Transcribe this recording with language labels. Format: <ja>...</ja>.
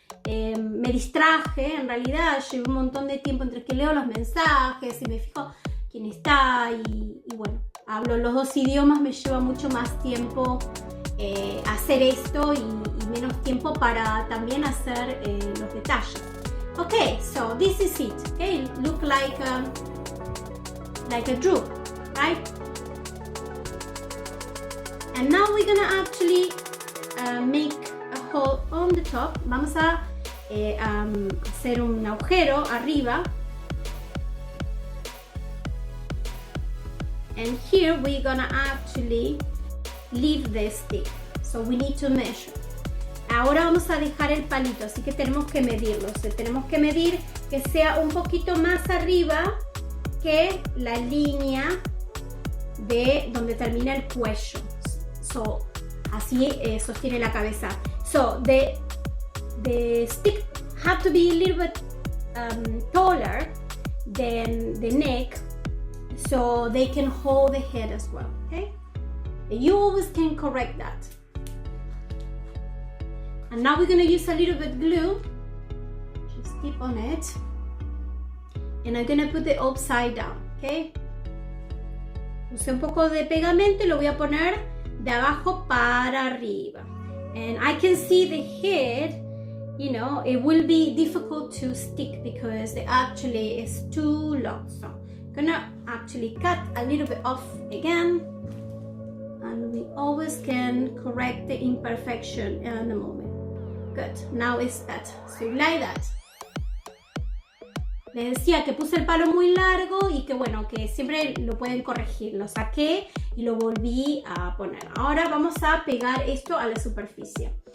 <es>me distraje, en realidad llevo un montón de tiempo entre que leo los mensajes y me fijo quién está y bueno, hablo los dos idiomas, me lleva mucho más tiempo hacer esto y menos tiempo para también hacer los detalles.</es> <en>Okay, so this is it. Okay, look like a drupe, right? And now we're gonna actually make a hole on the top.</en> <es>Vamos a hacer un agujero arriba.</es> <en>And here we're gonna actually leave the stick. So we need to measure.</en> <es>Ahora vamos a dejar el palito, así que tenemos que medirlo. O sea, tenemos que medir que sea un poquito más arriba que la línea de donde termina el cuello. So, así sostiene la cabeza.</es> <en>So the stick have to be a little bit taller than the neck, so they can hold the head as well. Okay, you always can correct that. And now we're gonna use a little bit glue. Just keep on it, and I'm gonna put it upside down. Okay.</en> <es>Usé un poco de pegamento y lo voy a poner de abajo para arriba.</es> <en>And I can see the head, you know, it will be difficult to stick because it actually is too long. So I'm gonna actually cut a little bit off again. And we always can correct the imperfection in a moment. Good, now it's better. So like that.</en> <es>Les decía que puse el palo muy largo y que bueno, que siempre lo pueden corregir. Lo saqué y lo volví a poner. Ahora vamos a pegar esto a la superficie.</es>